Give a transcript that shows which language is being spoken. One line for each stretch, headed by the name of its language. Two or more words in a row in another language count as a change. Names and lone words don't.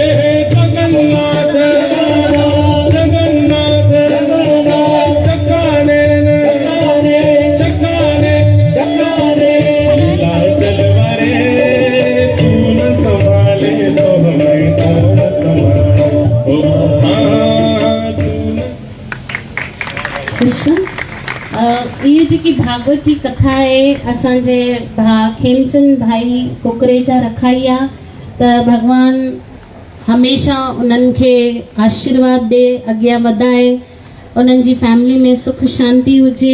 Hindi: जगन्नाथ जगन्नाथ चकानैन चकानैन, लीला चलवारे तू न संभाले तो हमें कौन संभाले। ओ हाँ तू न
Sindhi: कृष्ण इहो जेकी भागवत जी कथा आहे असांजे भाउ खेमचंद भाई कुकरेजा रखाई आहे त भगवान हमेशा उन्हनि खे आशीर्वाद ॾे, अॻियां वधाए, उन्हनि जी फैमिली में सुख शांति हुजे।